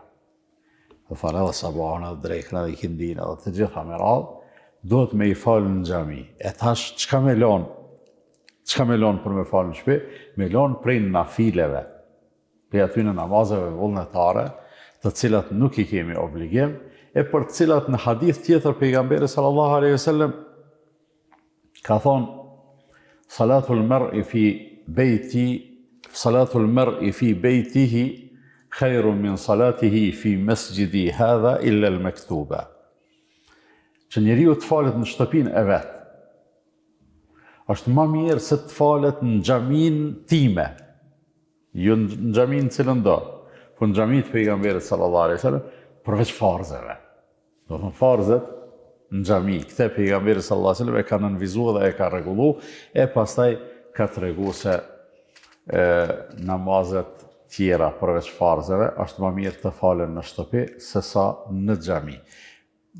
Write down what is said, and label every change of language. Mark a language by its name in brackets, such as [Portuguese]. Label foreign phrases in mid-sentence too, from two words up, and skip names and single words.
[Albanian] Dhe falë edhe sabahën, edhe drekën, edhe ikindin, edhe të gjitha me radhë, duhet me i falë në xhami. E tash, çka me lonë për me falë në shtëpi? Me lonë prej nafileve, prej atyre namazeve vullnetare, të cilat nuk i kemi obligim, e për cilat në hadith tjetër pejgamberi [Arabic] صلى الله عليه وسلم [Albanian] ka thonë: [Arabic] صلاة المرء في بيته خير من صلاته في مسجدي هذا إلا المكتوبة. [Albanian] Që njeriu të falet në shtëpinë e vet është më mirë se të falet në xhamin time, jo në xhamin cilën do, po në xhamin të pejgamberit [Arabic] صلى الله عليه وسلم, [Albanian] përveç farzeve. Do të thonë farzet në xhami, këtë pejgamberi [Arabic] صلى الله عليه وسلم [Albanian] e ka nënvizuar dhe e ka rregullu, e pastaj ka tregu se namazet tjera përveç farzeve është më mirë të falen në shtëpi se sa në xhami.